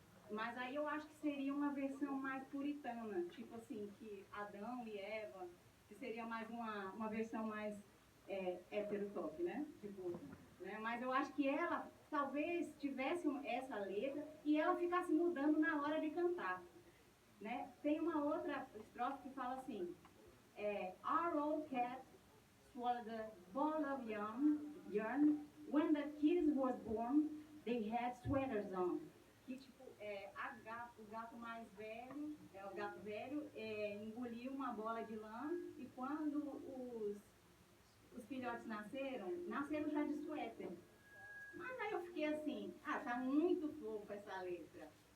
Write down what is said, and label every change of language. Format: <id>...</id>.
<pt>Mas aí eu acho que seria uma versão mais puritana, tipo assim, que Adão e Eva, que seria mais uma versão mais heterotop, né? Tipo, né? Mas eu acho que ela talvez tivesse essa letra e ela ficasse mudando na hora de cantar, né? Tem uma outra estrofe que fala assim,</pt> <en>Our old cat swallowed a ball of yarn. When the kids was born, they had sweaters on.</en> <pt>Que tipo, o gato mais velho, o gato velho, engoliu uma bola de lã e quando os filhotes nasceram já de suéter. Mas aí eu fiquei assim, tá muito fofa essa letra.</pt>